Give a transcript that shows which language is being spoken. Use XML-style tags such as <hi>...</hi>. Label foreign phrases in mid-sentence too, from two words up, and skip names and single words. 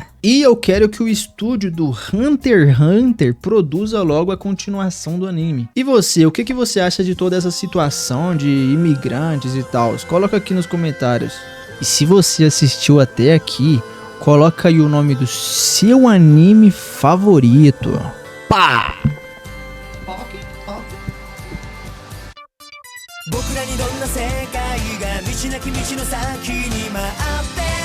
<pt>E eu quero que o estúdio do Hunter x Hunter produza logo a continuação do anime. E você, o que você acha de toda essa situação de imigrantes e tal? Coloca aqui nos comentários. E se você assistiu até aqui, coloca aí o nome do seu anime favorito. Pá!</pt> <ja>僕らにどんな世界が道なき道の先に待って</ja>